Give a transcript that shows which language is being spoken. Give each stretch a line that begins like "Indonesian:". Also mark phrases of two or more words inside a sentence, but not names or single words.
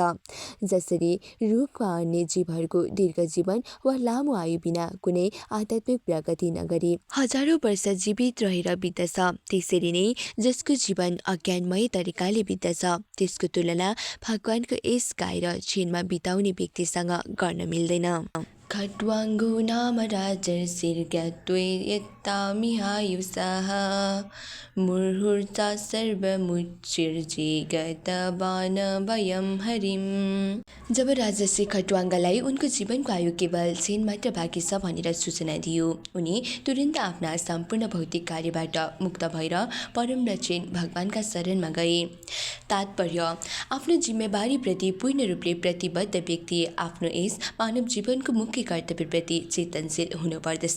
Nepali: जसरी रुख वा अन्य जीवहरूको दीर्घ जीवन वा लामो आयु बिना कुनै आध्यात्मिक प्रगति नगरी हजारौं वर्ष जीवित रहेर बित्दछ, त्यसरी नै जसको जीवन अज्ञानमय तरिकाले बित्दछ त्यसको तुलना भगवानको यस गाएर क्षणमा बिताउने व्यक्तिसँग गर्न मिल्दैन।
Sanskrit: खट्वाङ्गो नाम राजर्षिर्गत्वे यत्तामिहायुषः मुहुर्ता सर्वमुच्चिर्जिगतवान् वयं हरिम्।
Nepali: जब राजर्षि खट्वाङ्गलाई उनको जीवनको आयु केवल 6 मात्र बाँकी छ भनेर सूचना दियो, उनी तुरन्त आफ्ना सम्पूर्ण भौतिक कार्यबाट मुक्त भएर परम रचिन भगवानका शरणमा गए। तात्पर्य, आफ्नो जिम्मेवारीप्रति पूर्ण रूपले प्रतिबद्ध व्यक्ति आफ्नो यस मानव जीवनको मुख्य कर्तव्यप्रति चेतनशील हुनुपर्दछ।